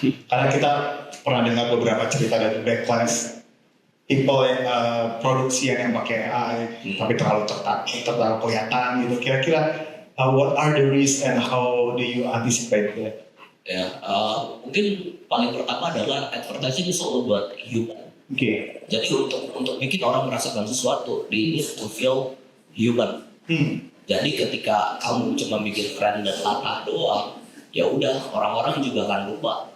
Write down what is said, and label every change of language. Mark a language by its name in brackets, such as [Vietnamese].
[Indonesian] Karena kita pernah dengar beberapa cerita dari backlash people yang produksian yang pakai AI tapi terlalu kelihatan gitu. [English] Kira-kira what are the risks and how do you anticipate that? [Indonesian] Ya, mungkin paling pertama adalah advertising itu selalu buat human. Jadi untuk bikin orang merasakan sesuatu, [English] they need to feel human. [Indonesian] Jadi ketika kamu cuma bikin keren dan latah doang, ya udah orang-orang juga akan lupa.